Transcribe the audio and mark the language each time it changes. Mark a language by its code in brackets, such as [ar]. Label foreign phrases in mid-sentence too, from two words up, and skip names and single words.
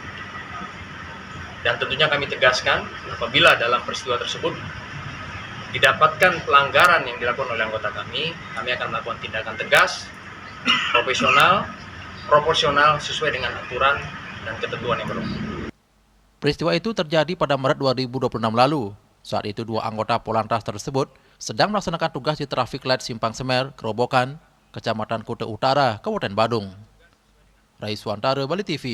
[id] Dan tentunya kami tegaskan apabila dalam peristiwa tersebut didapatkan pelanggaran yang dilakukan oleh anggota kami akan melakukan tindakan tegas, profesional, proporsional sesuai dengan aturan dan ketentuan yang berlaku. Peristiwa itu terjadi pada Maret 2026 lalu. Saat itu dua anggota Polantas tersebut sedang melaksanakan tugas di traffic light Simpang Semer, Kerobokan, Kecamatan Kuta Utara, Kabupaten Badung. Rai Suantara, Bali TV.